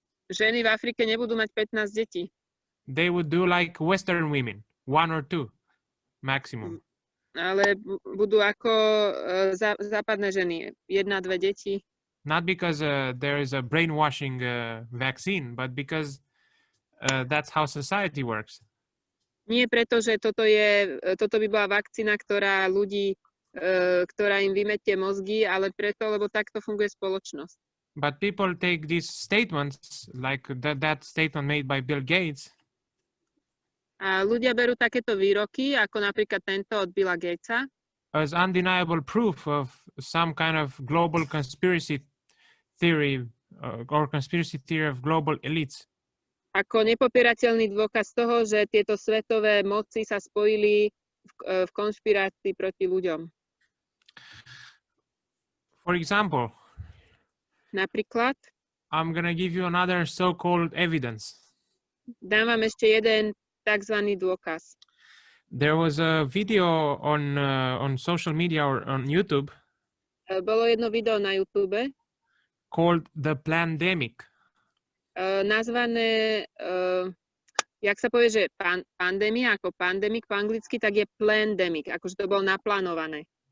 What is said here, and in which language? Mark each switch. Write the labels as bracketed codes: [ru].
[sk] Ženy v Afrike nebudú mať 15 detí. [en] They would do like Western women, 1 or 2 maximum. [sk] Ale budú ako západné ženy, 1-2 deti. [en] Not because there is a brainwashing vaccine, but because that's how society works. [sk] Nie preto, že toto by bola vakcína, ktorá im vymetie mozgy, ale preto, lebo takto funguje spoločnosť. [en] But people take these statements, like that statement made by Bill Gates. [sk] A ľudia berú takéto výroky, ako napríklad tento od Billa Gatesa, [en] as undeniable proof of some kind of global conspiracy theory or conspiracy theory of global elites. [sk] Ako nepopierateľný dôkaz toho, že tieto svetové moci sa spojili v konšpirácii proti ľuďom. [en] For example, [sk] napríklad, [en] I'm gonna give you another so-called evidence. [sk] Dám vám ešte jeden takzvaný dôkaz. [en] There was a video on social media or on YouTube. [sk] Bolo jedno video na YouTube [en] called The Plandemic. [sk] Nazvané, jak sa povie, že pandémia, ako pandemic po anglicky, tak je plandemic, akože to bolo naplánované.